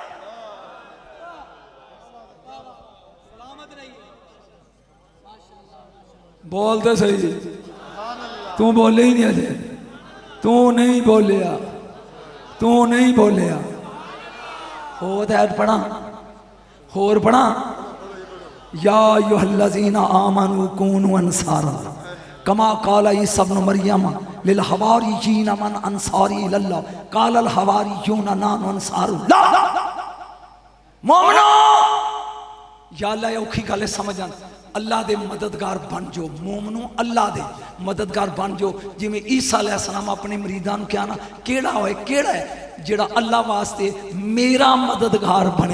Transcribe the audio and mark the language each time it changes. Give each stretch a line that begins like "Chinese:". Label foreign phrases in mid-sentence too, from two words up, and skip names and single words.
Punjabi: ਬੋਲਤੇ ਸਹੀ ਜੀ, ਤੂ ਬੋਲੇ ਹੀ ਨਹੀਂ ਅਜੇ, ਤੂ ਨਹੀਂ ਬੋਲਿਆ, ਤੂ ਨਹੀਂ ਬੋਲਿਆ। ਹੋ ਪੜ੍ਹਾ ਹੋਰ ਪੜ੍ਹਾ
Arabic: يا أيها الذين آمنوا كونوا أنصار الله كما قال عيسى ابن مريم للحواريين من أنصاري إلى الله قال الحواريون نحن أنصار الله.
Punjabi: ਮੋਮਿਨੋ ਯਾ ਅੱਲਾਹ ਔਖੀ ਗਲ ਸਮਝ ਆਨ, ਅੱਲਾਹ ਦੇ ਮਦਦਗਾਰ ਬਣ ਜੋ। ਮੋਮਨੋ ਅੱਲਾਹ ਦੇ ਮਦਦਗਾਰ ਬਣ ਜੋ। ਜਿਮੇਂ ਈਸਾ ਅਲੈਹਿੱਸਲਾਮ ਅਪਨੇ ਮਰੀਦਾਂ ਨੂੰ ਕਿਹਾ ਨਾ, ਕੇੜਾ ਹੋਏ ਕੇੜਾ ਹੈ ਜੇੜਾ ਅੱਲਾਹ ਵਾਸਤੇ ਮੇਰਾ ਮਦਦਗਾਰ ਬਣੇ।